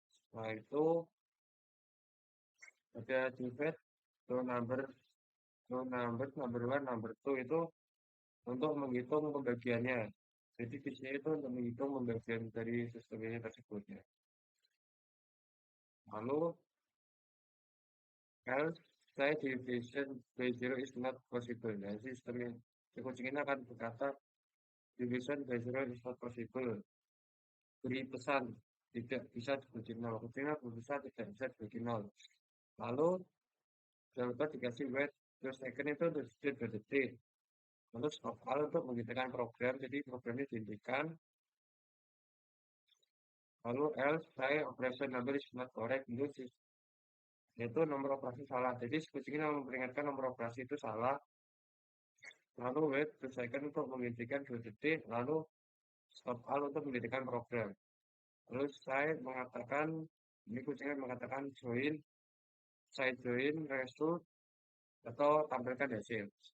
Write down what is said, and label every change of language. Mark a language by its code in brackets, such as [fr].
[id] Setelah itu ada divide to number 1 number 2 itu untuk menghitung pembagiannya. Jadi di sini itu untuk menghitung pembagian dari sistem ini tersebut ya. Lalu else say [en] division by 0 is not possible. [id] Nah, sistem kucing ini akan berkata [en] division by 0 is not possible. [id] Beri pesan tidak bisa dibagi 0. Kucingnya berusaha tidak bisa dibagi 0. Lalu dapat dikasih wait terus second itu untuk detik. Lalu stop all untuk menghentikan program. Jadi program ini dihentikan. Lalu else say [en] operation number is not correct. [id] Itu nomor operasi salah. Jadi kucing ini memperingatkan nomor operasi itu salah. Lalu wait terus second untuk menghentikan 2 detik. Lalu stop all untuk menghentikan program. Lalu saya mengatakan, ini kucingnya mengatakan [en] join result [id] atau tampilkan hasil.